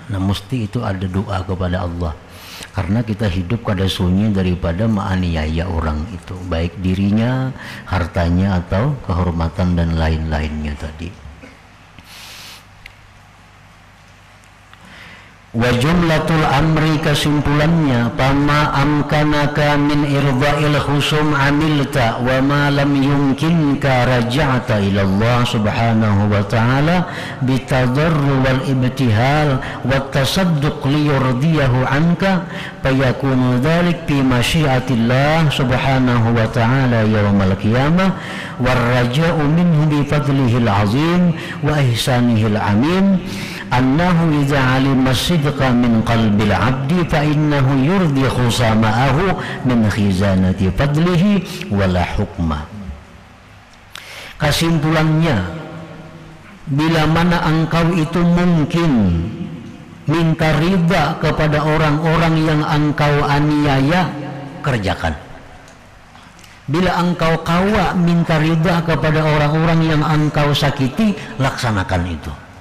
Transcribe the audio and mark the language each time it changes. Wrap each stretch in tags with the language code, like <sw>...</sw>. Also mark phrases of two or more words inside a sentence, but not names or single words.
<bjn>Nah, mesti itu ada doa kepada Allah. Karena kita hidup kada sunyi daripada menganiaya orang itu, baik dirinya, hartanya, atau kehormatan dan lain-lainnya tadi.</bjn> <ar>وجملة الأمر, kesimpulannya, فما أمكنك من إرضاء الخصوم عملت وما لم يمكنك رجعت إلى الله سبحانه وتعالى بالتضرع والابتهال والتصدق ليرضيه عنك فيكون ذلك في مشيئة الله سبحانه وتعالى يوم القيامة والرجاء منه بفضله العظيم وإحسانه الأمين أنه إذا علم صدقا من قلب العبد فإنه يرضي خصماءه من خزانة فضله ولا حكم.</ar> <bjn>Kesimpulannya, bila mana engkau itu mungkin minta ridha kepada orang-orang yang engkau aniaya, kerjakan. Bila engkau kawa minta ridha kepada orang-orang yang engkau sakiti, laksanakan itu.</bjn>